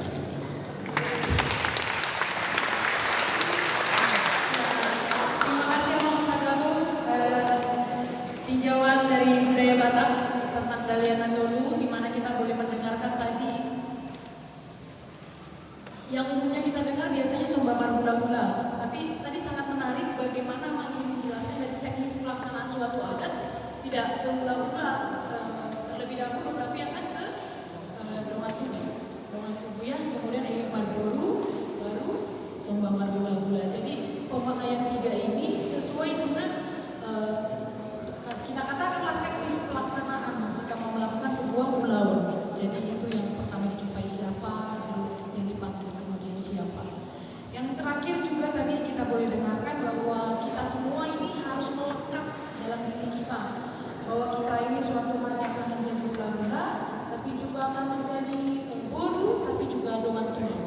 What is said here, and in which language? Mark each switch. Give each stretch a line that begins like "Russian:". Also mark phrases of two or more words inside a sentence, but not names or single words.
Indonesian: Terima kasih Bang Padamu tinjauan dari budaya Batak tentang
Batak Toba: dalihan Natolu,
Indonesian: di mana kita boleh mendengarkan tadi yang umumnya kita dengar biasanya
Batak Toba: somba hula-hula.
Indonesian: Tapi tadi sangat menarik bagaimana Mang ini menjelaskan dari teknis pelaksanaan suatu adat tidak ke hula-hula terlebih dahulu, tapi akan ke
Batak Toba: domat tubuh
Indonesian: ya, kemudian
Batak Toba: elik marboru,
Indonesian: baru
Batak Toba: somba hula-hula.
Indonesian: Jadi pemakaian tiga ini sesuai dengan kita katakanlah teknis pelaksanaan jika mau melakukan sebuah hulawan. Jadi itu yang pertama dijumpai siapa, yang dipanggil kemudian siapa. Yang terakhir juga tadi kita boleh dengarkan bahwa kita semua ini harus melekat dalam diri kita, bahwa kita ini suatu hari akan menjadi hula-hula, tapi juga akan menjadi boru, tapi juga
Batak Toba: domat tubuh.